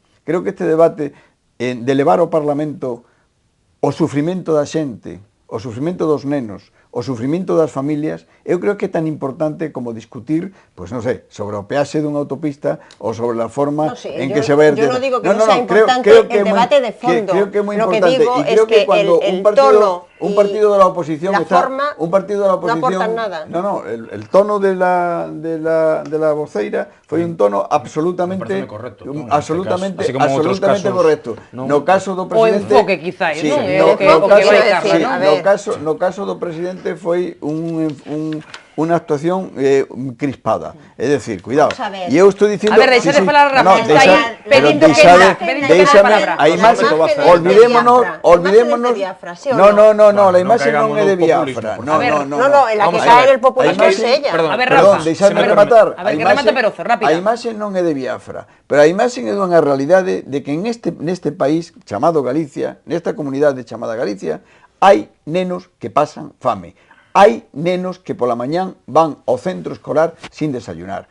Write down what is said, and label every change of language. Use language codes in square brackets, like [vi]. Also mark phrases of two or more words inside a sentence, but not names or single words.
[gl] Creo que este debate de elevar ao Parlamento o sufrimento da xente, o sufrimento dos nenos, o sufrimento das familias, eu creo que é tan importante como discutir, pois non sei, sobre o peaxe dunha autopista ou sobre a forma en que se vai... [es] Yo no digo que no sea importante el debate de fondo. [gl] Creo que é moi importante. [es] Lo que digo es que el tono un partido de la oposición la está, forma un partido de la oposición, no aportan nada. [gl] No, [es] el tono de la [gl] voceira foi un tono absolutamente correcto, absolutamente correcto. No caso do presidente, o enfoque quizás, sí, no caso do presidente foi unha actuación crispada. É dicir, cuidado. E eu estou dicindo... A ver, deixade falar a Rafa, está aí pedindo que a imaxe, olvidémonos... No, a imaxe non é de Biafra. [es] No, la que cae en el populismo es ella. [gl] A ver, Rafa, deixadme rematar. A ver, que remata Perozo, rápida. A imaxe non é de Biafra, pero a imaxe é dunha realidade de que neste país chamado Galicia, nesta comunidade chamada Galicia, hai nenos que pasan fame. Hai nenos que pola mañán van ao centro escolar [es] sin desayunar.